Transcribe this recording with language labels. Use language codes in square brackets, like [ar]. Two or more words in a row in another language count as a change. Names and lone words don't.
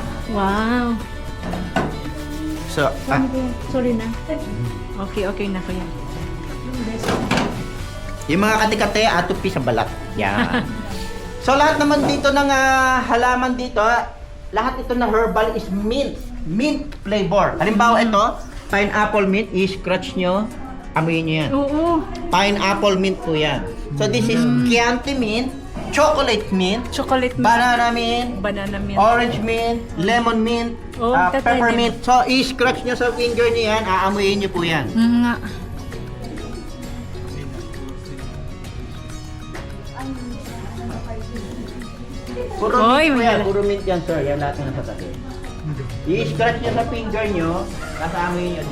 [en] Wow. So, [tl] Sorry na. Okay na kuya. yung mga kate-kate, atupi sa balat. Yan. So, lahat naman dito ng halaman dito, lahat ito na [en] herbal is mint. Mint flavor. [tl] Halimbawa ito, [en] pineapple mint, [tl] i-scratch nyo, amoyin nyo yan. Oo. [en] Pineapple mint [tl] po yan. [en] So, this is Chianti mint, chocolate mint, Chocolate mint. banana mint, Banana mint. orange mint, lemon mint, [tl] Oh, tatay [en] peppermint. [tl] So, i-scratch nyo sa finger niyo yan, aamuyin nyo po yan. Nga. Puro Oy, mint po may yan, dala. puro mint yan, sir. Yan lahat na nasa tabi. I-scratch nyo sa finger nyo, tapos aamuyin nyo.